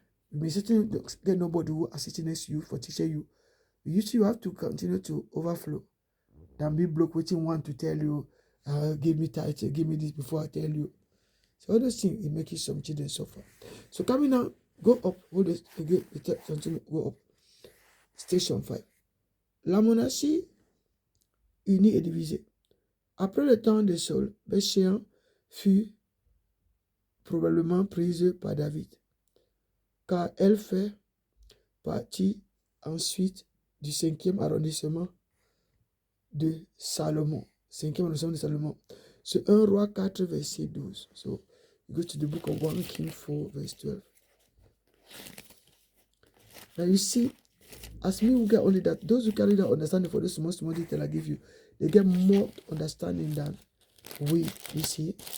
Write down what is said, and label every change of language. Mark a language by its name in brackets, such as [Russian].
[English] You may certainly get nobody who are sitting next to you for teaching you. You have to continue to overflow than be blocked waiting one to tell you, give me title, give me this before I tell you. So all those things, it makes some children suffer. So coming now, go up, hold it again, go up. Station 5. [French] La monarchie unie et divisée. Après le temps de Saul, Bethshéan fut probablement prise par David, car elle fait partie ensuite du 5e arrondissement de Salomon. 5e arrondissement de Salomon. C'est 1 Roi 4, verset 12. [English] So, you go to the book of 1 King 4, verse 12. Now you see, as me who get only that, those who carry that understanding for this small detail I give you, they get more understanding than we, you see.